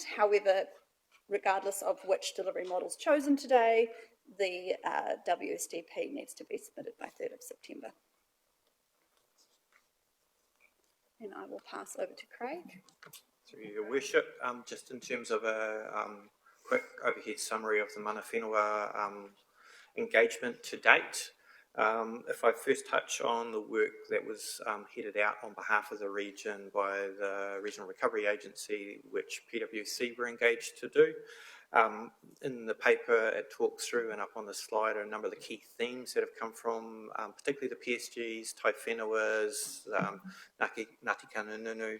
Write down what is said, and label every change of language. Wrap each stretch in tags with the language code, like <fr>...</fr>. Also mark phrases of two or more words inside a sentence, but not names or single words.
<en>However, regardless of which delivery model is chosen today, the WSDP needs to be submitted by 3rd of September. And I will pass over to Craig. Through your worship, just in terms of a quick overhead summary of the</en> <mi>mana whenua</mi> <en>engagement to date. If I first touch on the work that was headed out on behalf of the region by the Regional Recovery Agency, which PwC were engaged to do. In the paper, it talks through, and up on the slide, are a number of the key themes that have come from, particularly the PSGs, tai whenuas, Ngāti Kanununu.</en>